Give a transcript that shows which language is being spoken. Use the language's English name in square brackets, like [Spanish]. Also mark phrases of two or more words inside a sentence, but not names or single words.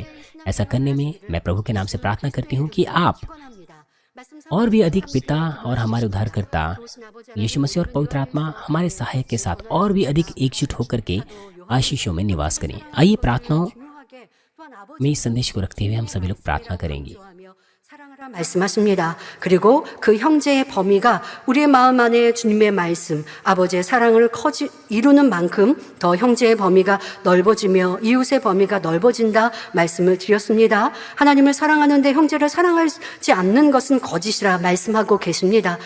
[Hindi] ऐसा करने में मैं प्रभु के नाम से प्रार्थना करती हूँ कि आप और भी अधिक पिता और हमारे उद्धारकर्ता यीशु मसीह और पवित्र आत्मा हमारे सहायक के साथ और भी अधिक एकजुट होकर के आशीषों में निवास करें। आइए प्रार्थनाओं में इस संदेश को रखते हुए हम सभी लोग प्रार्थना करेंगे। [Korean] 사랑하라 말씀하십니다. 그리고 그 형제의 범위가 우리의 마음 안에 주님의 말씀, 아버지의 사랑을 이루는 만큼 더 형제의 범위가 넓어지며 이웃의 범위가 넓어진다 말씀을 드렸습니다. 하나님을 사랑하는데 형제를 사랑하지 않는 것은 거짓이라 말씀하고 계십니다.